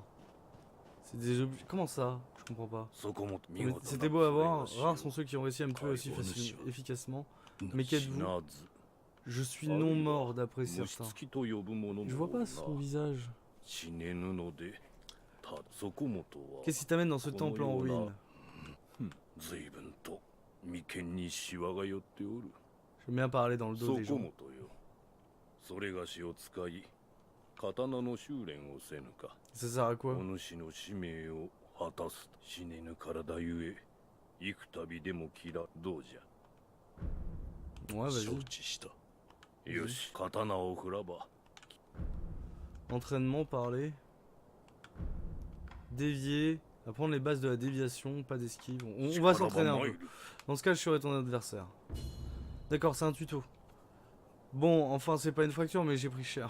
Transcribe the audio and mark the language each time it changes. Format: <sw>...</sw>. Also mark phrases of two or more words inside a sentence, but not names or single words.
<fr>C'est des objets... Comment ça? Je comprends pas. C'était beau à voir. Rares sont ceux qui ont réussi à me tuer aussi efficacement. Mais qu'êtes-vous? Je suis non mort d'après certains. Je vois pas son visage.</fr> <ja>たそこもとは</ja> <fr>Qu'est-ce qui t'amène dans ce temple en ruine?</fr> <ja>随分と眉間にシワが寄っておる。</ja> <fr>J'aime bien parler dans le dos</fr> <ja>そ</ja> <fr>des</fr> <ja>こ</ja> <fr>gens.</fr> <ja>もとよ。それがしを使い刀の修練をせぬか。</ja> <fr>Ça sert à</fr> <ja>お</ja> <fr>quoi?</fr> <ja>主の使命を果たす。死ねぬ体ゆえ幾度でも嫌どうじゃ。</ja> <fr>Ouais, vas-y.</fr> <ja>承知した。よし、刀を振らば。</ja> <fr>Entraînement, parler. Dévier. Apprendre les bases de la déviation, pas d'esquive. On va s'entraîner un peu. Dans ce cas, je serai ton adversaire. D'accord, c'est un tuto. Bon, enfin, c'est pas une fracture, mais j'ai pris cher.</fr>